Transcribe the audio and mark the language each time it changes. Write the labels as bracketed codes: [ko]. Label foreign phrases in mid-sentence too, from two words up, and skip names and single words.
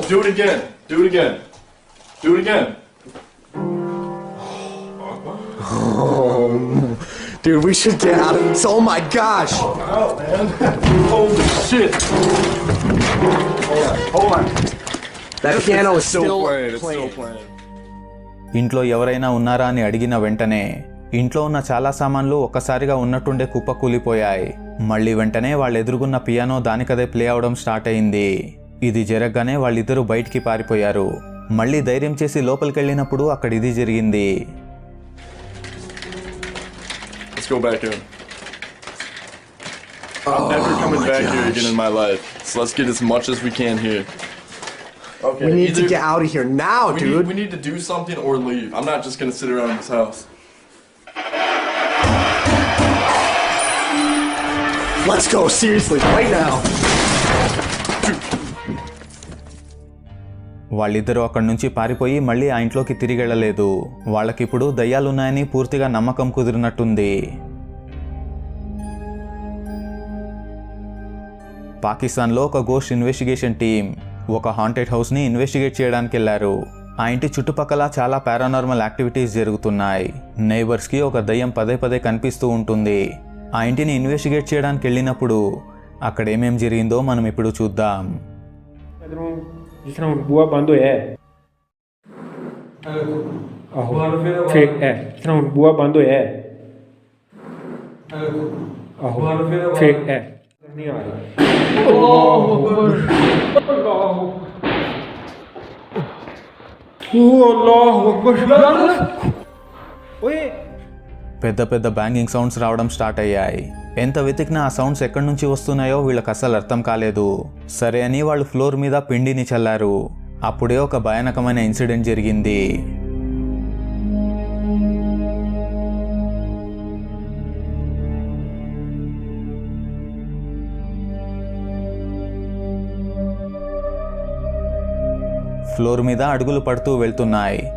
[en] do it again. Do it again. Do it again. Dude, we should get out of this. Oh my gosh! Oh, man. Holy shit. Hold on. That piano is still playing. It's playing. still playing. [te] ఇంట్లో ఎవరైనా ఉన్నారా అని అడిగిన వెంటనే ఇంట్లో ఉన్న చాలా సామాన్లు ఒక్కసారిగా ఉన్నట్టుండే కుప్పకూలిపోయాయి. మళ్ళీ వెంటనే వాళ్ళు ఎదురుగున్న పియానో దానికదే ప్లే అవడం స్టార్ట్ అయింది. ఇది జరగగానే వాళ్ళిద్దరూ బయటికి పారిపోయారు. మళ్ళీ ధైర్యం చేసి లోపలికెళ్ళినప్పుడు అక్కడ ఇది జరిగింది. [en] Let's go back in. I'm never coming back here again in my life. So let's get as much as we can here. Okay. We need to get out of here now, dude. We need to do something or leave. I'm not just gonna sit around this house. Let's go, seriously, right now. [te] వాళ్ళిద్దరూ అక్కడి నుంచి పారిపోయి మళ్ళీ ఆ ఇంట్లోకి తిరిగి వెళ్ళలేదు. వాళ్ళకిప్పుడు దయ్యాలున్నాయని పూర్తిగా నమ్మకం కుదిరినట్టుంది. పాకిస్తాన్లో ఒక గోస్ట్ ఇన్వెస్టిగేషన్ టీం ఒక హాంటెడ్ హౌస్ని ఇన్వెస్టిగేట్ చేయడానికి వెళ్ళారు. ఆ ఇంటి చుట్టుపక్కల చాలా పారానార్మల్ యాక్టివిటీస్ జరుగుతున్నాయి. నైబర్స్కి ఒక దయ్యం పదే పదే కనిపిస్తూ ఉంటుంది. ఆ ఇంటిని ఇన్వెస్టిగేట్ చేయడానికి వెళ్ళినప్పుడు అక్కడ ఏమేం జరిగిందో మనం ఇప్పుడు చూద్దాం. [pa] ਜਿਸ ਤਰ੍ਹਾਂ ਹੁਣ ਬੂਆ ਬੰਦ ਹੋਇਆ ਹੈ ਆਹੋ ਫੇਰ ਹੈ ਜਿਸ ਤਰ੍ਹਾਂ ਹੁਣ ਬੂਆ ਬੰਦ ਹੋਇਆ ਹੈ ਆਹੋ ਫੇਰ ਹੈ ਨਹੀਂ ਆ ਰਹੀ [ar] الله أكبر الله أكبر [pa] ఓయే [te] పెద్ద పెద్ద బ్యాంగింగ్ సౌండ్స్ రావడం స్టార్ట్ అయ్యాయి. ఎంత వెతికినా ఆ సౌండ్స్ ఎక్కడి నుంచి వస్తున్నాయో వీళ్ళకి అస్సలు అర్థం కాలేదు. సరే అని వాళ్ళు ఫ్లోర్ మీద పిండిని చల్లారు. అప్పుడే ఒక భయానకమైన ఇన్సిడెంట్ జరిగింది. ఫ్లోర్ మీద అడుగులు పడుతూ వెళ్తున్నాయి.